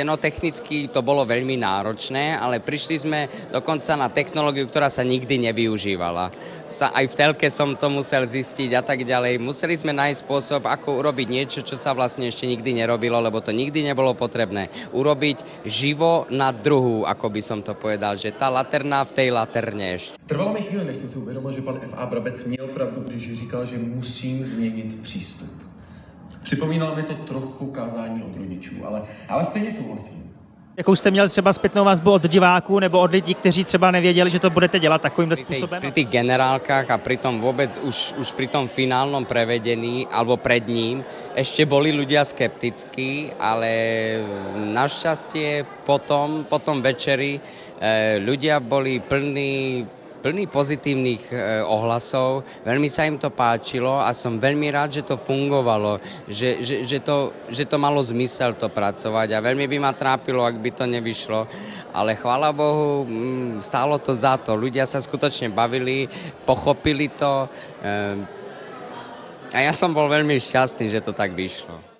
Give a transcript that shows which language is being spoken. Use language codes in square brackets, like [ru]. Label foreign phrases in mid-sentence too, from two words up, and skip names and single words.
[sk] No technicky to bolo veľmi náročné, ale prišli sme dokonca na technológiu, ktorá sa nikdy nevyužívala. aj v telke som to musel zistiť a tak ďalej. Museli sme nájsť spôsob, ako urobiť niečo, čo sa vlastne ešte nikdy nerobilo, lebo to nikdy nebolo potrebné. Urobiť živo na druhu, ako by som to povedal, že tá laterna v tej laterne ešte. [cs] Trvalo mi chvíli, než jsem si uvědomil, že pan F.A. Brabec měl pravdu, když říkal, že musím změnit přístup. Připomínalo mi to trochu kázání od rodičů, ale stejně souhlasím. Jakou jste měl třeba zpětnou vazbu od diváků nebo od lidí, kteří třeba nevěděli, že to budete dělat takovýmhle způsobem? [sk] Pri tých generálkach a pri tom vôbec už pri tom finálnom prevedení alebo pred ním ešte boli ľudia skeptickí, ale našťastie po tom večeri ľudia boli plný pozitívnych ohlasov, veľmi sa im to páčilo a som veľmi rád, že to fungovalo, že to malo zmysel to pracovať a veľmi by ma trápilo, ak by to nevyšlo, ale chvála Bohu, stálo to za to, ľudia sa skutočne bavili, pochopili to a ja som bol veľmi šťastný, že to tak vyšlo.